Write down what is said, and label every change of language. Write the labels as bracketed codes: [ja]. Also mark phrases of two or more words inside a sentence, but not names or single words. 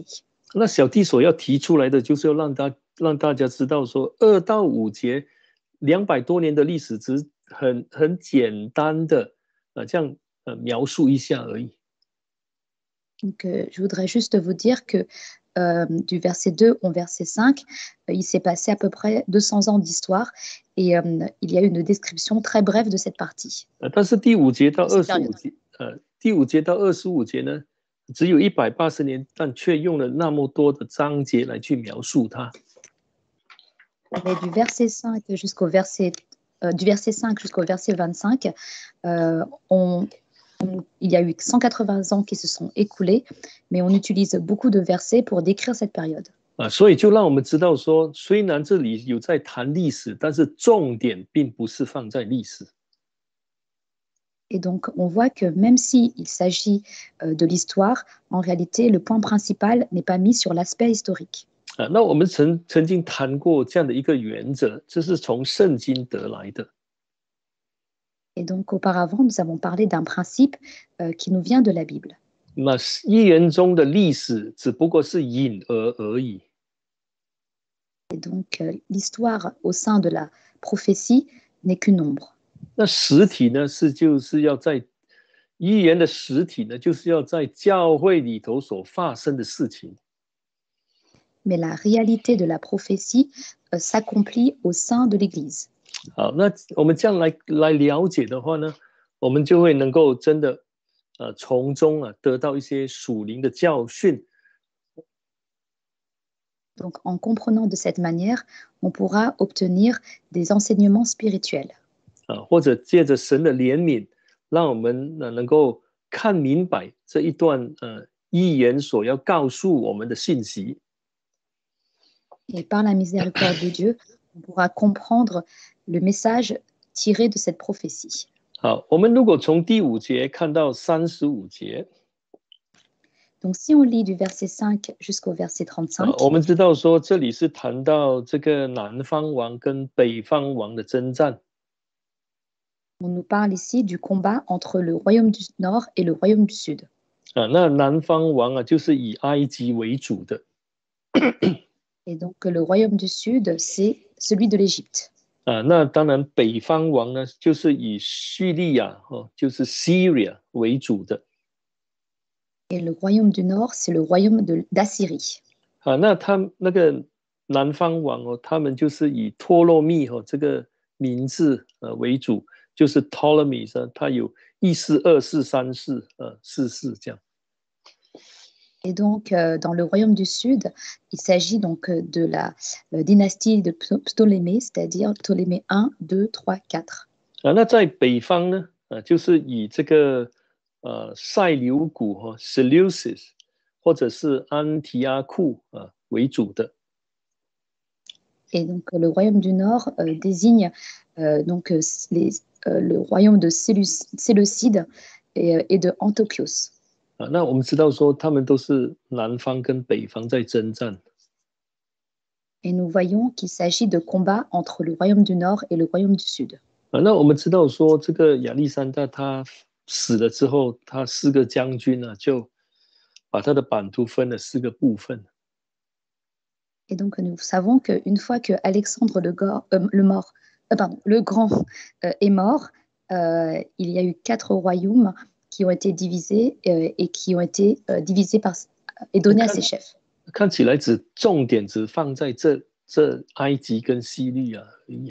[zh] 那小弟所要提出来的就是要让大家知道说，2到5节200多年的历史只很简单的这样描述一下而已。 [fr] Donc, je voudrais juste vous dire que du verset 2 au verset 5, il s'est passé à peu près 200 ans d'histoire et il y a une description très brève de cette partie. [zh] 但是第5节到25节呢，只有180年，但却用了那么多的章节来去描述它。 [fr] Mais du verset 5 jusqu'au verset 25, il y a eu 180 ans qui se sont écoulés, mais on utilise beaucoup de versets pour décrire cette période. [zh] 所以就让我们知道说，虽然这里有在谈历史，但是重点并不是放在历史。 [fr] Et donc, on voit que même s'il s'agit de l'histoire, en réalité, le point principal n'est pas mis sur l'aspect historique. [zh] 那我们曾经谈过这样的一个原则，这是从圣经得来的。 [fr] Et donc, auparavant, nous avons parlé d'un principe qui nous vient de la Bible. [zh] 那预言中的历史只不过是隐而而已。 [fr] Et donc, l'histoire au sein de la prophétie n'est qu'une ombre. [zh] 那实体呢，就是要在预言的实体呢，就是要在教会里头所发生的事情。 [fr] Mais la réalité de la prophétie s'accomplit au sein de l'Église. [zh] 好，那我们这样来了解的话呢，我们就会能够真的从中得到一些属灵的教训。 [fr] Donc, en comprenant de cette manière, on pourra obtenir des enseignements spirituels. [zh] 或者借着神的怜悯，让我们能够看明白这一段预言所要告诉我们的信息。 [fr] Et par la miséricorde de Dieu, on pourra comprendre le message tiré de cette prophétie. [zh] 好，我们如果从第5节看到35节， [fr] Donc, si on lit du verset 5 jusqu'au verset 35, [zh] 我们知道说这里是谈到这个南方王跟北方王的征战。 [fr] on nous parle ici du combat entre le royaume du Nord et le royaume du Sud. [zh] 那南方王就是以埃及为主的。 [fr] Et donc, le royaume du Sud, c'est celui de l'Égypte. [zh] 那当然北方王呢，就是以叙利亚就是 Syria 为主的。 [fr] Et le royaume du Nord, c'est le royaume d'Assyrie. [zh] 那他那个南方王他们就是以托勒密这个名字为主，就是 Ptolemy 他有1世、2世、3世、4世这样。 [fr] Et donc, dans le royaume du Sud, il s'agit donc de la dynastie de Ptolémée, c'est-à-dire Ptolémée 1, 2, 3, 4. [zh] 那在北方呢， 就是以这个塞琉古Seleucus 或者是安提阿库为主的。 [fr] Et donc le royaume du Nord désigne donc le royaume de Séleucide et de Antiochos. [zh] 那我们知道说他们都是南方跟北方在征战。 [fr] Et nous voyons qu'il s'agit de combats entre le royaume du Nord et le royaume du Sud. [zh] 那我们知道说这个亚历山大他死了之后，他4个将军就把他的版图分了4个部分。 [fr] Et donc nous savons qu'une fois que Alexandre le Grand est mort, il y a eu 4 royaumes qui ont été divisés et qui ont été divisés et donnés à ses chefs. [zh] 看起来重点只放在这埃及跟西律而已。